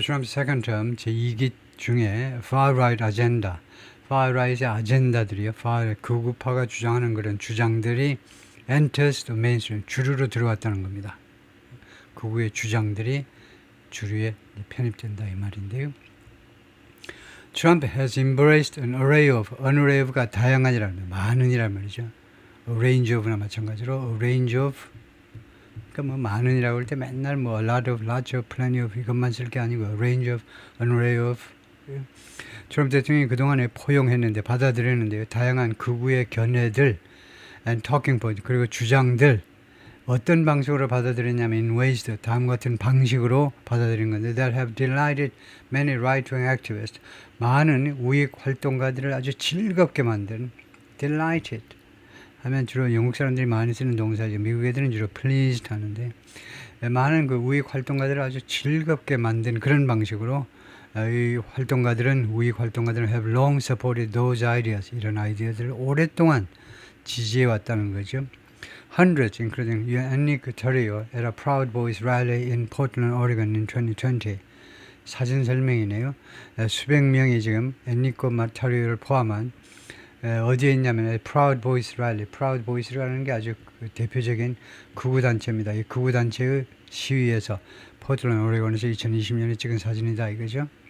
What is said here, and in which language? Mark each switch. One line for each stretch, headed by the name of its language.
English: Trump's second term
Korean: 제2기 중에
English: far-right agenda, far-right
Korean: 의 아젠다들이요, 극우파가 주장하는 그런 주장들이
English: enters the mainstream,
Korean: 주류로 들어왔다는 겁니다. 극우의 주장들이 주류에 편입된다 이 말인데요.
English: Trump has embraced an array of가
Korean: 다양한이라는 말, 많은이란 말이죠.
English: A range of
Korean: 나 마찬가지로
English: a range of
Korean: 뭐 많은이라고 할 때 맨날 뭐
English: lots of, plenty of
Korean: 이것만 쓸 게 아니고
English: range of, an array of.
Korean: 트럼프 대통령이 그동안에 포용했는데 받아들였는데요. 다양한 극우의 견해들 and
English: talking point
Korean: 그리고 주장들 어떤 방식으로 받아들였냐면
English: in ways
Korean: 다음과 같은 방식으로 받아들인 건데
English: that have delighted many right-wing activists
Korean: 많은 우익 활동가들을 아주 즐겁게 만든 delighted 하면 주로 영국 사람들이 많이 쓰는 동사죠. 미국 애들은 주로 pleased 하는데 많은 그 우익 활동가들을 아주 즐겁게 만든 그런 방식으로 이 활동가들은 우익 활동가들은
English: have long supported those ideas
Korean: 이런 아이디어들을 오랫동안 지지해 왔다는 거죠.
English: Hundreds, including Enrique Tarrio at a Proud Boys rally in Portland, Oregon in 2020.
Korean: 사진 설명이네요. 수백 명이 지금 엔리코 타리오를 포함한 어디에 있냐면 Proud Boys Rally, Proud Boys라는 게 아주 대표적인 극우 단체입니다. 이 극우 단체의 시위에서 포틀랜드 오레곤에서 2020년에 찍은 사진이다 이거죠.